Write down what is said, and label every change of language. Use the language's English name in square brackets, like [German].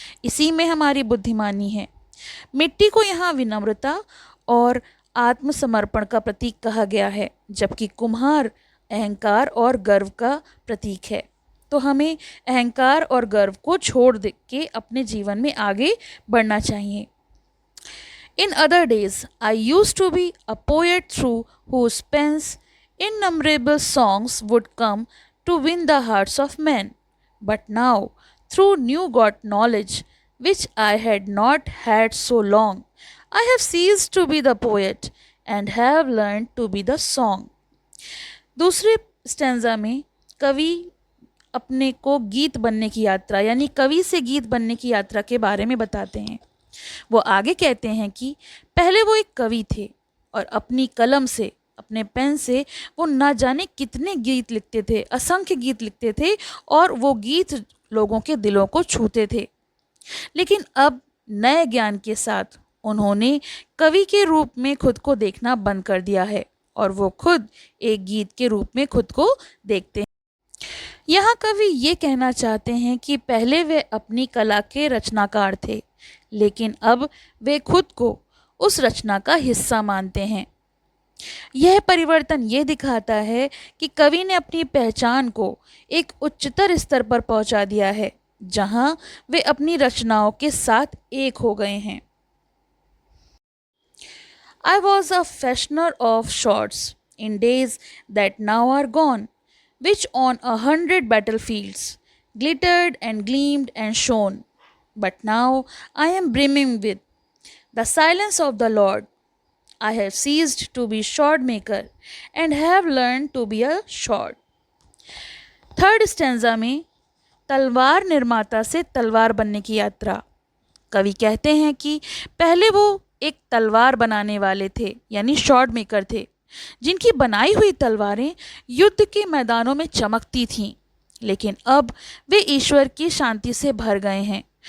[Hindi] इसी में हमारी बुद्धिमानी है। मिट्टी को यहाँ विनम्रता और आत्मसमर्पण का प्रतीक कहा गया है, जबकि कुम्हार अहंकार और गर्व का प्रतीक है। तो हमें अहंकार और गर्व को छोड़ दे के अपने जीवन में आगे बढ़ना चाहिए। [English] In other days I used to be a poet through whose pens innumerable songs would come to win the hearts of men. But now, through new got knowledge, which I had not had so long, I have ceased to be the poet and have learned to be the song. [Hindi] दूसरे stanza में कवि अपने को गीत बनने की यात्रा यानी कवि से गीत बनने की यात्रा के बारे में बताते हैं। वो आगे कहते हैं कि पहले वो एक कवि थे और अपनी कलम से अपने पेन से वो ना जाने कितने गीत लिखते थे, असंख्य गीत लिखते थे और वो गीत लोगों के दिलों को छूते थे। लेकिन अब नए ज्ञान के साथ उन्होंने कवि के रूप में खुद को देखना बंद कर दिया है और वो खुद एक गीत के रूप में खुद को देखते हैं। यहाँ कवि ये कहना चाहते हैं कि पहले वे अपनी कला के रचनाकार थे, लेकिन अब वे खुद को उस रचना का हिस्सा मानते हैं। यह परिवर्तन ये दिखाता है कि कवि ने अपनी पहचान को एक उच्चतर स्तर पर पहुंचा दिया है, जहां वे अपनी रचनाओं के साथ एक हो गए हैं। [English] I was a fashioner of swords in days that now are gone, which on 100 battlefields glittered and gleamed and shone. But now I am brimming with the silence of the Lord. I have ceased to be sword maker and have learned to be a sword. [Hindi] Third stanza में तलवार निर्माता से तलवार बनने की यात्रा। कवि कहते हैं कि पहले वो एक तलवार बनाने वाले थे यानी स्वॉर्ड मेकर थे, जिनकी बनाई हुई तलवारें युद्ध के मैदानों में चमकती थीं, लेकिन अब वे ईश्वर की शांति से भर गए हैं।